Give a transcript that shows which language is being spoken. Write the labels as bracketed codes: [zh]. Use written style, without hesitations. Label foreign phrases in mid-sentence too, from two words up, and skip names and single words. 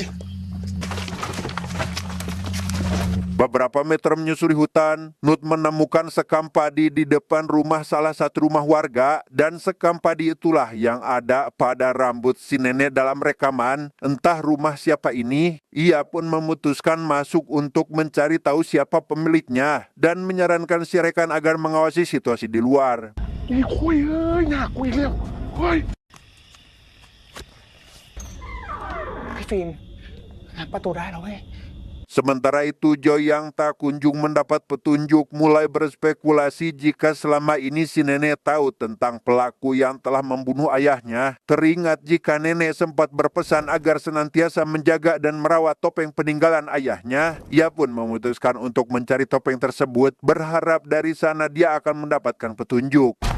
[id] Beberapa meter menyusuri hutan, Nut menemukan sekam padi di depan rumah salah satu rumah warga dan sekam padi itulah yang ada pada rambut si nenek dalam rekaman. Entah rumah siapa ini, ia pun memutuskan masuk untuk mencari tahu siapa pemiliknya dan menyarankan si rekan agar mengawasi situasi di luar. [th] อีคุยเอ้ยหนักคุยแล้วเฮ้ย พี่ฟิล์มงัดประตูได้แล้วเว้ย [id] Sementara itu, Joy yang tak kunjung mendapat petunjuk mulai berspekulasi jika selama ini si nenek tahu tentang pelaku yang telah membunuh ayahnya. Teringat jika nenek sempat berpesan agar senantiasa menjaga dan merawat topeng peninggalan ayahnya, ia pun memutuskan untuk mencari topeng tersebut, berharap dari sana dia akan mendapatkan petunjuk.